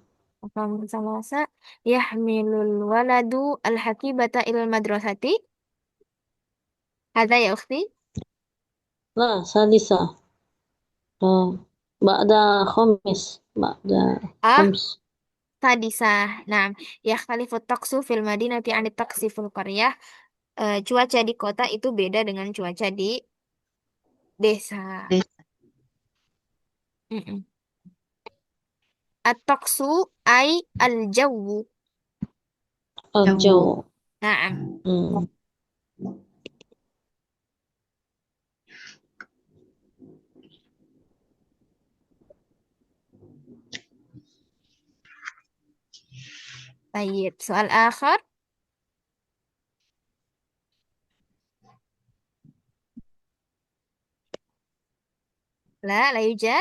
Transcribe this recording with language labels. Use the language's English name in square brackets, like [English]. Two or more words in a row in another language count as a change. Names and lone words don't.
[Arabic] رقم ثلاثة، يحمل الولد الحقيبة إلى المدرسة. هذا يا أختي. لا، سادسة. بعد بعد آه خمس. Sadisah. Nah, يختلف الطقس في المدينة عن الطقس في القرية. [Indonesian] Cuaca di kota itu beda dengan cuaca di desa. [Arabic] Mm-mm. الطقس أي الجو. الجو. Naam. مم. [Indonesian] Baik, soal akhir. [Arabic] لا يوجد.